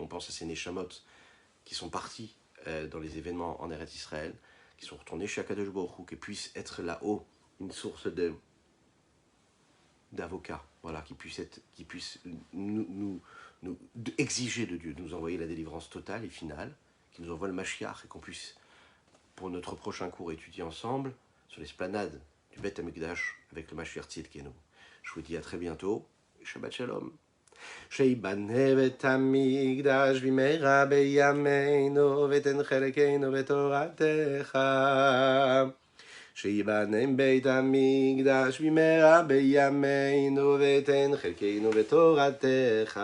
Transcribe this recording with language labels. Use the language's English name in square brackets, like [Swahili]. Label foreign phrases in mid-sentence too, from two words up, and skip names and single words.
[French] On pense à ces Neshamot qui sont partis dans les événements en Eretz Israël, qui sont retournés chez [Hebrew] הקדוש ברוך הוא, [French] qui puissent être là-haut une source d'avocats, voilà, qui puissent nous exiger de Dieu, de nous envoyer la délivrance totale et finale, qui nous envoie le Mashiach, et qu'on puisse, pour notre prochain cours, étudier ensemble sur l'esplanade du [Hebrew] בית המקדש [French] avec le [Hebrew] משיח צדקנו. [French] Je vous dis à très bientôt. [Hebrew] שבת שלום. שיבנה בית המקדש במהרה בימינו ותן חלקנו בתורתך שיבנה בית המקדש במהרה בימינו, ותן חלקנו בתורתך.